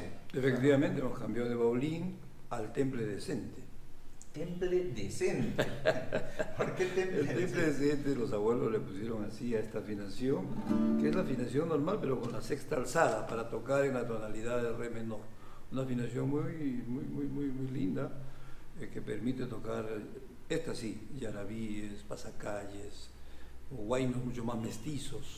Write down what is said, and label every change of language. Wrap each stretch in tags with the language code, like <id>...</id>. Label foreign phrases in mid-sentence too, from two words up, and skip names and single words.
<es>Efectivamente, nos cambió de baulín al temple decente. Temple decente. ¿Por qué temple El temple decente, los abuelos le pusieron así a esta afinación, que es la afinación normal, pero con la sexta alzada, para tocar en la tonalidad de re menor. Una afinación muy linda, que permite tocar, esta sí, yarabíes, pasacalles, o guaynos mucho más mestizos.</es>